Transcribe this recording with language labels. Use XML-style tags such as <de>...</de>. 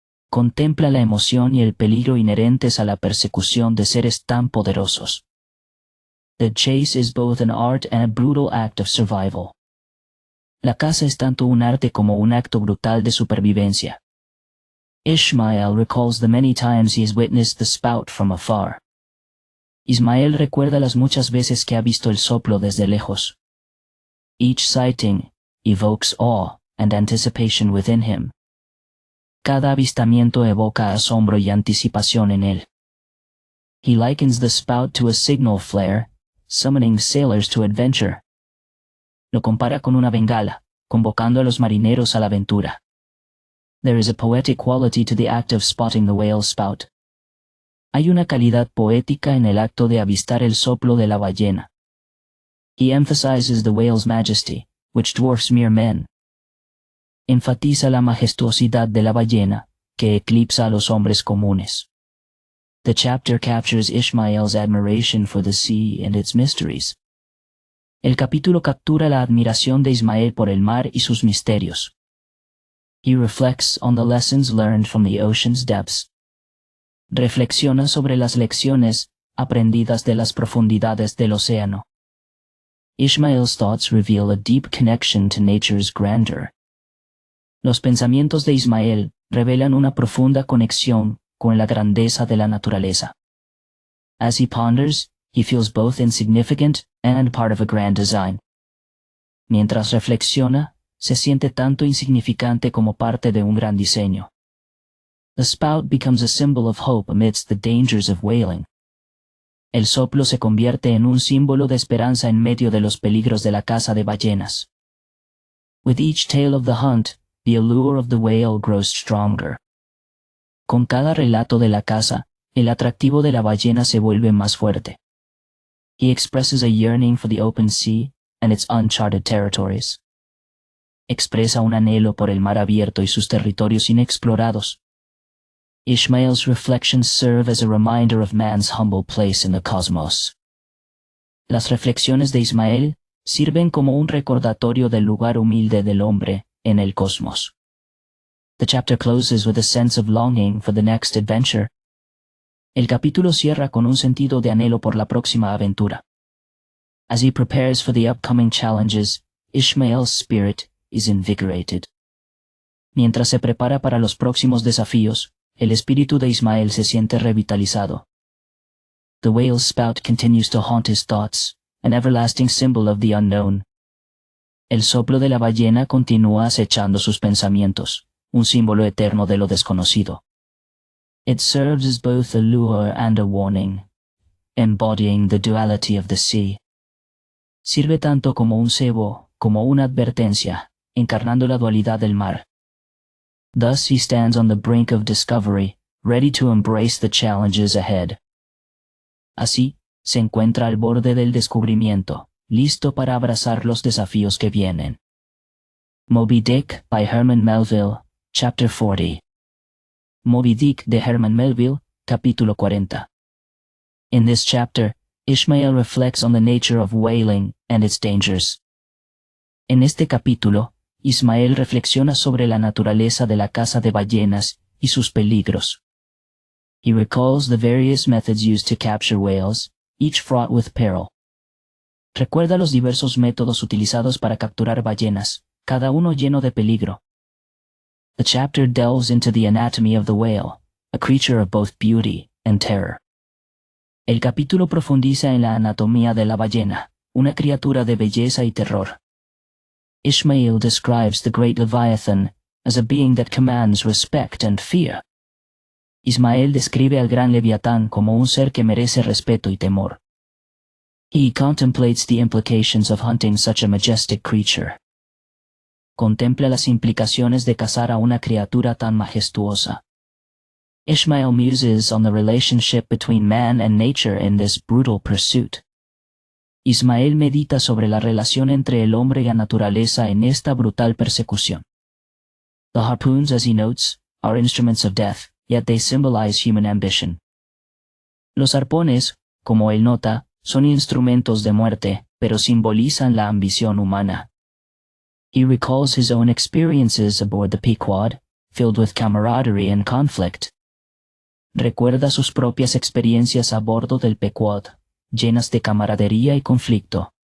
<es>Contempla la emoción y el peligro inherentes a la persecución de seres tan poderosos.</es> <en>The chase is both an art and a brutal act of survival.</en> <es>La caza es tanto un arte como un acto brutal de supervivencia.</es> <en>Ishmael recalls the many times he has witnessed the spout from afar.</en> <es>Ismael recuerda las muchas veces que ha visto el soplo desde lejos.</es> <en>Each sighting evokes awe and anticipation within him.</en> <es>Cada avistamiento evoca asombro y anticipación en él.</es> <en>He likens the spout to a signal flare, summoning sailors to adventure.</en> <es>Lo compara con una bengala, convocando a los marineros a la aventura.</es> <en>There is a poetic quality to the act of spotting the whale's spout.</en> <es>Hay una calidad poética en el acto de avistar el soplo de la ballena.</es> <en>He emphasizes the whale's majesty, which dwarfs mere men.</en> <es>Enfatiza la majestuosidad de la ballena, que eclipsa a los hombres comunes.</es> <en>The chapter captures Ishmael's admiration for the sea and its mysteries.</en> <es>El capítulo captura la admiración de Ismael por el mar y sus misterios.</es> <en>He reflects on the lessons learned from the ocean's depths.</en> <es>Reflexiona sobre las lecciones aprendidas de las profundidades del océano.</es> <en>Ishmael's thoughts reveal a deep connection to nature's grandeur.</en> <es>Los pensamientos de Ismael revelan una profunda conexión con la grandeza de la naturaleza.</es> <en>As he ponders, he feels both insignificant and part of a grand design.</en> <es>Mientras reflexiona, se siente tanto insignificante como parte de un gran diseño.</es> <en>The spout becomes a symbol of hope amidst the dangers of whaling.</en> <es>El soplo se convierte en un símbolo de esperanza en medio de los peligros de la caza de ballenas.</es> <en>With each tale of the hunt, the allure of the whale grows stronger.</en> <es>Con cada relato de la caza, el atractivo de la ballena se vuelve más fuerte.</es> <en>He expresses a yearning for the open sea and its uncharted territories.</en> <es>Expresa un anhelo por el mar abierto y sus territorios inexplorados.</es> <en>Ishmael's reflections serve as a reminder of man's humble place in the cosmos.</en> <es>Las reflexiones de Ismael sirven como un recordatorio del lugar humilde del hombre en el cosmos.</es> <en>The chapter closes with a sense of longing for the next adventure.</en> <es>El capítulo cierra con un sentido de anhelo por la próxima aventura.</es> <en>As he prepares for the upcoming challenges, Ishmael's spirit is invigorated.</en> <es>Mientras se prepara para los próximos desafíos, el espíritu de Ismael se siente revitalizado.</es> <en>The whale's spout continues to haunt his thoughts, an everlasting symbol of the unknown.</en> <es>El soplo de la ballena continúa acechando sus pensamientos, un símbolo eterno de lo desconocido.</es> <en>It serves as both a lure and a warning, embodying the duality of the sea.</en> <es>Sirve tanto como un cebo, como una advertencia, encarnando la dualidad del mar.</es> <en>Thus he stands on the brink of discovery, ready to embrace the challenges ahead.</en> <es>Así, se encuentra al borde del descubrimiento, listo para abrazar los desafíos que vienen.</es> <en>Moby Dick by Herman Melville, Chapter 40.</en> <es>Moby Dick de Herman Melville, capítulo 40.</es> <en>In this chapter, Ishmael reflects on the nature of whaling and its dangers.</en> <es>En este capítulo, Ismael reflexiona sobre la naturaleza de la caza de ballenas y sus peligros.</es> <en>He recalls the various methods used to capture whales, each fraught with peril.</en> <es>Recuerda los diversos métodos utilizados para capturar ballenas, cada uno lleno de peligro.</es> <en>The chapter delves into the anatomy of the whale, a creature of both beauty and terror.</en> <es>El capítulo profundiza en la anatomía de la ballena, una criatura de belleza y terror.</es> <en>Ishmael describes the great Leviathan as a being that commands respect and fear.</en> <es>Ismael describe al gran Leviatán como un ser que merece respeto y temor.</es> <en>He contemplates the implications of hunting such a majestic creature.</en> <es>Contempla las implicaciones de cazar a una criatura tan majestuosa.</es> <en>Ishmael muses on the relationship between man and nature in this brutal pursuit.</en> <es>Ismael medita sobre la relación entre el hombre y la naturaleza en esta brutal persecución.</es> <en>The harpoons, as he notes, are instruments of death, yet they symbolize human ambition.</en> <es>Los arpones, como él nota, son instrumentos de muerte, pero simbolizan la ambición humana.</es> <en>He recalls his own experiences aboard the Pequod, filled with camaraderie and conflict.</en> <es>Recuerda sus propias experiencias a bordo del Pequod, llenas de camaradería y conflicto.</es>